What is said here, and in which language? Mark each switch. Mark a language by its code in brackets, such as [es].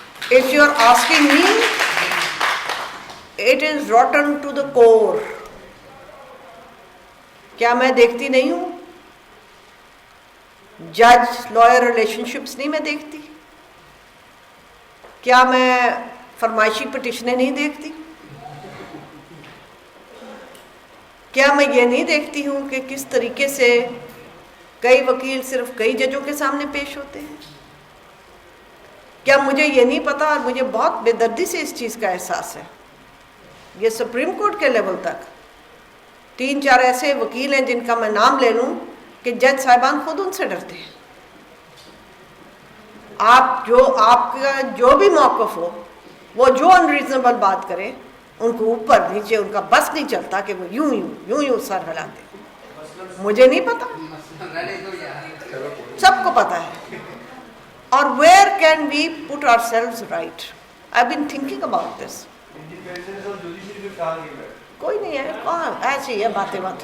[en] If you are asking me, it is rotten to the core. [ur] کیا میں دیکھتی نہیں ہوں؟ جج لائر ریلیشن شپس نہیں میں دیکھتی؟ کیا میں فرمائشی پٹیشنیں نہیں دیکھتی؟ کیا میں یہ نہیں دیکھتی ہوں کہ کس طریقے سے کئی وکیل صرف کئی ججوں کے سامنے پیش ہوتے ہیں؟ کیا مجھے یہ نہیں پتا، اور مجھے بہت بے دردی سے اس چیز کا احساس ہے، یہ سپریم کورٹ کے لیول تک 3-4 ایسے وکیل ہیں جن کا میں نام لے لوں کہ جج صاحبان خود ان سے ڈرتے ہیں. آپ کا جو بھی موقف ہو، وہ جو انریزنبل بات کرے، ان کو اوپر نیچے ان کا بس نہیں چلتا کہ وہ یوں سر ہلاتے. مجھے نہیں پتا، سب کو پتا ہے. [en] اور where can we put ourselves right? I've been thinking about this. [ur] کوئی نہیں ہے، کہاں ایسی ہے باتیں.